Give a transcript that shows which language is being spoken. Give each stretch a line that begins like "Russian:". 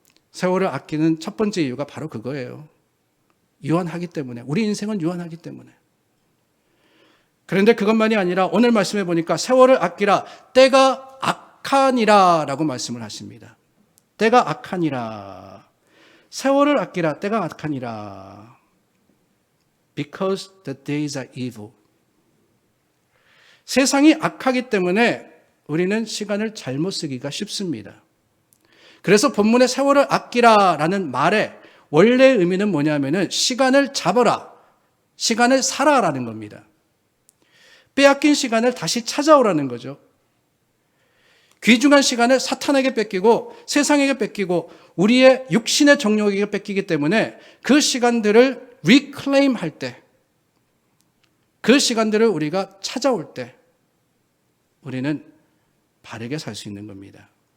Korean: 세월을 아끼는 첫 번째 이유가 바로 그거예요. 유한하기 때문에. 우리 인생은 유한하기 때문에. 그런데 그것만이 아니라 오늘 말씀해 보니까 세월을 아끼라, 때가 악하니라 라고 말씀을 하십니다. 때가 악하니라. 세월을 아끼라, 때가 악하니라.
English: Because the days are evil.
Korean: 세상이 악하기 때문에 우리는 시간을 잘못 쓰기가 쉽습니다. 그래서 본문의 세월을 아끼라라는 말의 원래의 의미는 뭐냐면은 시간을 잡아라, 시간을 살아라는 겁니다. 빼앗긴 시간을 다시 찾아오라는 거죠. 귀중한 시간을 사탄에게 뺏기고 세상에게 뺏기고 우리의 육신의 정욕에게 뺏기기 때문에 그 시간들을 reclaim 할 때, 그 시간들을 우리가 찾아올 때 우리는 바르게 살 수 있는 겁니다.